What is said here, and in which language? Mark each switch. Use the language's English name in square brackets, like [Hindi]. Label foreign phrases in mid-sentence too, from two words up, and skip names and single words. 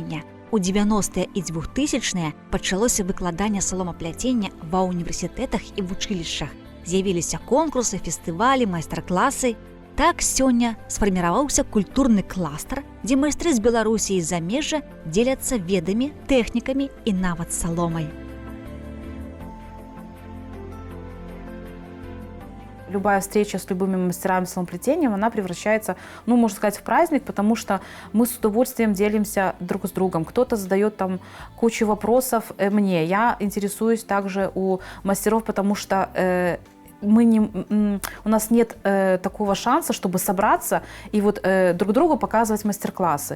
[Belarusian] У ў 90-е і 2000-е пачалося выкладанне саломапляцення ва ўніверсітэтах і вучылішчах. З'явіліся конкурсы, фестывалі, майстар-класы. Так сёння сфарміраваўся культурны кластар, дзе майстры з Беларусі і замежжа дзеляцца ведамі, тэхнікамі і нават саломай. [Russian] Любая встреча с любыми мастерами саломплетения, она превращается, ну, можно сказать, в праздник, потому что мы с удовольствием делимся друг с другом. Кто-то задает там кучу вопросов мне. Я интересуюсь также у мастеров, потому что у нас нет такого шанса, чтобы собраться и вот друг другу показывать мастер-классы.